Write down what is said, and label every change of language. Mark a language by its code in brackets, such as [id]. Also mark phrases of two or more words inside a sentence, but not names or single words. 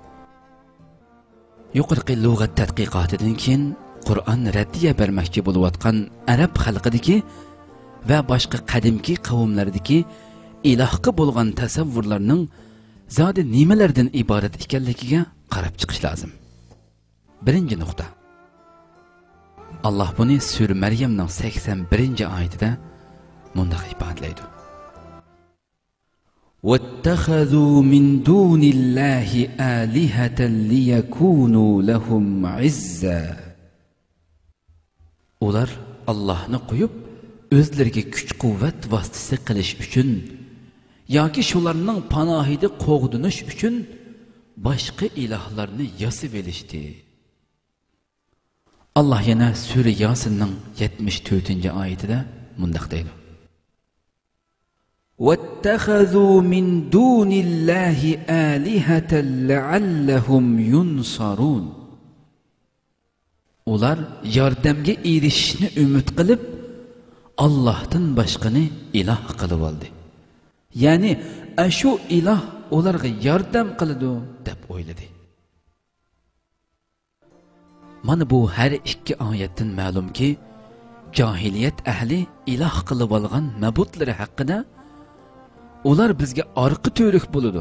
[uz] Yuqorqi lug'at tadqiqotidan keyin Qur'on raddiya bermoqchi bo'layotgan arab xalqidagi va boshqa qadimki qavmlardagi ilohga bo'lgan tasavvurlarning zodi nimalardan iborat ekanligiga qarab chiqish lozim. Birinchi nuqta. Allah buni Sura Maryamning 81-oyatida mundaq ifodalaydi. [ar] وَاتَّخَذُوا مِنْ دُونِ اللَّهِ آلِهَةً لِيَكُونُوا لَهُمْ عِزًّا. [uz] Ular Allah'ni qo'yib, o'zlariga kuch-quvvat vositasi qilish uchun yoki shularning panohida qo'g'dinish uchun boshqa ilohlarni yasab elishdi. Allah yana Sura Yasinning 74-oyatida mundaq deydi. [ar] وَاتَّخَذُوا مِنْ دُونِ اللَّهِ آلِهَةً لَعَلَّهُمْ يُنْصَرُونَ. [uz] Ular yordamga erishishni umid qilib, Allohdan boshqani iloh qilib oldi. Ya'ni, shu iloh ularga yordam qiladi deb o'yladi. Mana bu har ikki oyatdan ma'lumki, jahiliyat ahli iloh qilib olgan ma'budlari haqida ular bizga orqa to'riq bo'ladi.